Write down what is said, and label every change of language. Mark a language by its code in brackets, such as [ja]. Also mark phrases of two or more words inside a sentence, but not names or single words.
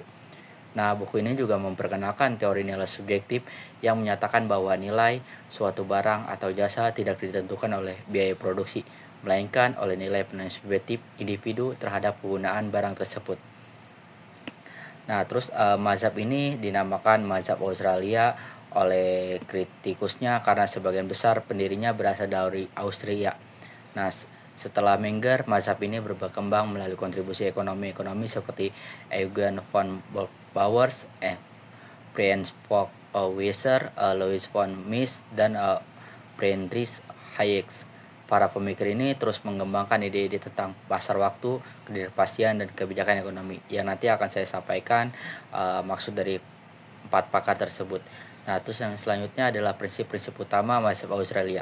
[id] Nah, buku ini juga memperkenalkan teori nilai subjektif yang menyatakan bahwa nilai suatu barang atau jasa tidak ditentukan oleh biaya produksi, melainkan oleh nilai penilaian subjektif individu terhadap penggunaan barang tersebut. Nah, terus mazhab ini dinamakan mazhab Australia oleh kritikusnya karena sebagian besar pendirinya berasal dari Austria. Nah, setelah Menger, mazhab ini berkembang melalui kontribusi ekonomi seperti Eugen von Bauers, Franz Fock Weiser, Louis von Mises, dan Friedrich Hayek. Para pemikir ini terus mengembangkan ide-ide tentang pasar waktu, ketidakpastian, dan kebijakan ekonomi yang nanti akan saya sampaikan maksud dari 4 pakar tersebut. Nah, terus yang selanjutnya adalah prinsip-prinsip utama mazhab Australia.